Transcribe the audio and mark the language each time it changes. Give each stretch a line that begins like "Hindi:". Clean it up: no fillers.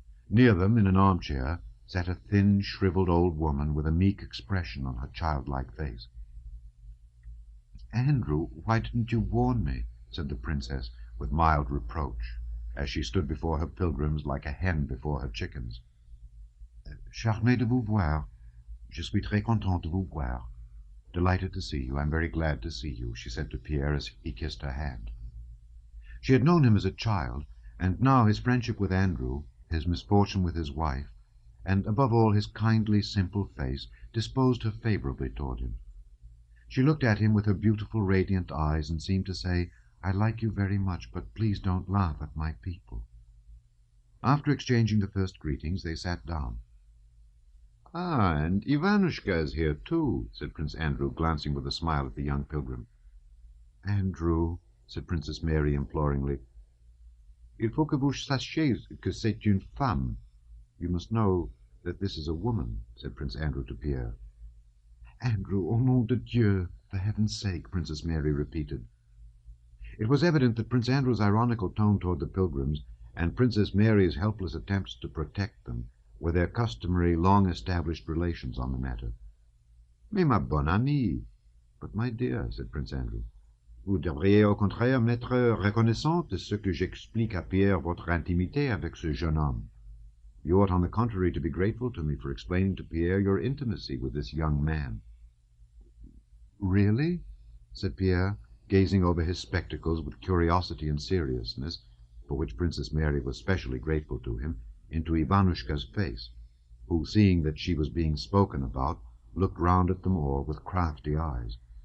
English: Near them, in an armchair, sat a thin, shriveled old woman with a meek expression on her childlike face. "Andrew, why didn't you warn me?" said the princess, with mild reproach, as she stood before her pilgrims like a hen before her chickens.
French: "Charmé de vous voir. Je suis très contente de vous voir.
English: Delighted to see you. I'm very glad to see you," she said to Pierre as he kissed her hand. She had known him as a child, and now his friendship with Andrew, his misfortune with his wife, and above all his kindly, simple face, disposed her favourably toward him. She looked at him with her beautiful, radiant eyes, and seemed to say, "I like you very much, but please don't laugh at my people." After exchanging the first greetings, they sat down. "Ah, and Ivanushka is here too," said Prince Andrew, glancing with a smile at the young pilgrim.
French: "Andrew,"
English: said Princess Mary imploringly,
French: "il faut que vous sachiez que c'est une femme.
English: You must know that this is a woman," said Prince Andrew to Pierre. "Andrew,
French: au nom de Dieu,
English: for heaven's sake," Princess Mary repeated. It was evident that Prince Andrew's ironical tone toward the pilgrims, and Princess Mary's helpless attempts to protect them, were their customary, long-established relations on the matter.
French: "Mais ma bonne amie."
English: "But, my dear," said Prince Andrew,
French: "vous devriez au contraire m'être reconnaissante de ce que j'explique à Pierre votre intimité avec ce jeune homme.
English: You ought, on the contrary, to be grateful to me for explaining to Pierre your intimacy with this young man." "Really?" said Pierre, gazing over his spectacles with curiosity and seriousness, for which Princess Mary was specially grateful to him, into Ivanushka's face, who, seeing that she was being spoken about, looked round at them all with crafty eyes.